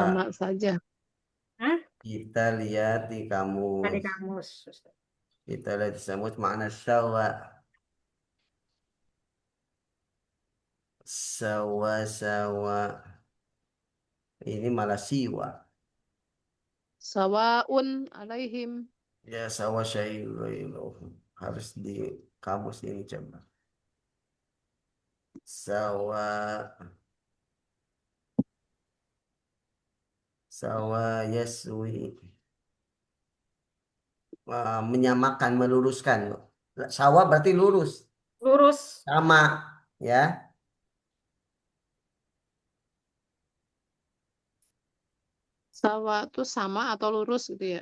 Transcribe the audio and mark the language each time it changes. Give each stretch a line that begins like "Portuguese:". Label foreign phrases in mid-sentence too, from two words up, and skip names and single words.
Indonesian: Sama saja. Hah? kita lihat di Tadi kamus. kamus. Kita lihat di kamus makna sawa. Sawa-sawa. Ini malah siwa.
Arabic: سواء عليهم. يا سواء شيء.
Indonesian: Harus di kamus ini coba.
Arabic: سوى. سوى يسوي.
Indonesian: Menyamakan, meluruskan. Sawa berarti lurus. Lurus. Sama. Ya. Sawa itu sama atau lurus gitu ya.